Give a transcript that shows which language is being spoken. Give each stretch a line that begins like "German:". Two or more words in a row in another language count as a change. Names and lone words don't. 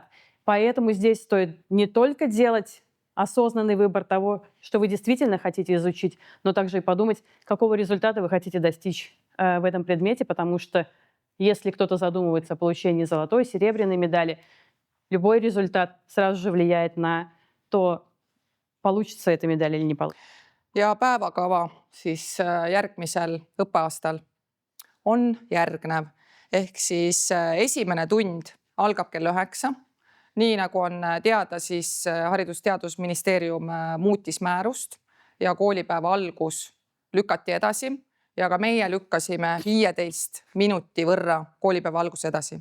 Russian: Поэтому здесь стоит не только делать осознанный выбор того, что вы действительно хотите изучить, но также и подумать, какого результата вы хотите достичь в этом предмете, потому что если кто-то задумывается о получении золотой, серебряной медали, любой результат сразу же влияет на то, получится эта медаль или не получится.
Estonian: ja päevakava siis järgmisel õppeaastal on järgnev. Ehk siis esimene tund algab kell 9. Nii nagu on teada, siis Haridus-Teadusministeerium muutis määrust ja koolipäeva algus lükati edasi ja ka meie lükkasime 15 minuti võrra koolipäeva alguse edasi.